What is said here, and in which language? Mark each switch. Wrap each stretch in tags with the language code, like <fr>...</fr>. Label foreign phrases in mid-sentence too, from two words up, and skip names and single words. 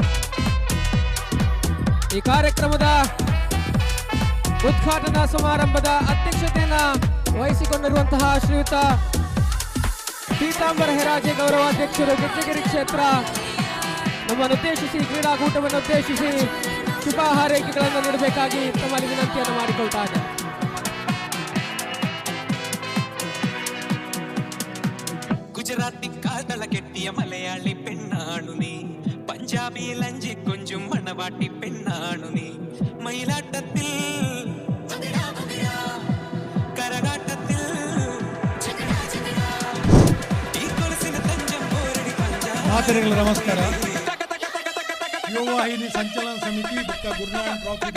<kn>ಈ ಕಾರ್ಯಕ್ರಮದ ಉದ್ಘಾಟನಾ ಸಮಾರಂಭದ ಅಧ್ಯಕ್ಷತೆಯನ್ನ ವಹಿಸಿಕೊಂಡಿರುವಂತಹ ಶ್ರೀಯುತ ಪೀತಾಂಬರ ಹೆರಾಜೆ ಗೌರವಾಧ್ಯಕ್ಷರು ಗೆಜ್ಜೆಗಿರಿ ಕ್ಷೇತ್ರ ನಮ್ಮನ್ನು ಉದ್ದೇಶಿಸಿ ಕ್ರೀಡಾಕೂಟವನ್ನು ಉದ್ದೇಶಿಸಿ ಶುಭ ಹಾರೈಕೆಗಳನ್ನು ನೀಡಬೇಕಾಗಿ ತಮ್ಮಲ್ಲಿ ವಿನಂತಿಯನ್ನು ಮಾಡಿಕೊಳ್ತಾ ಇದ್ದಾರೆ.</kn> <ml>ഗുജറാത്തി കാതള കെട്ടിയ മലയാളി പെണ്ണാണു നീ, പഞ്ചാബി ലഞ്ചി കൊഞ്ചും മണവാട്ടി പെണ്ണാണു നീ, മയിലാട്ടത്തിൽ കരകാട്ടത്തിൽ ഈ കൊലസിന് തഞ്ചം പോരടി</ml> <kn>ಮಾತರಿಗಳ ನಮಸ್ಕಾರ. ಯುವವಾಹಿನಿ ಸಂಚಲನ ಸಮಿತಿ ಮತ್ತು ಗುರುನಾಯಕ್ ಟ್ರಾಫಿದ</kn>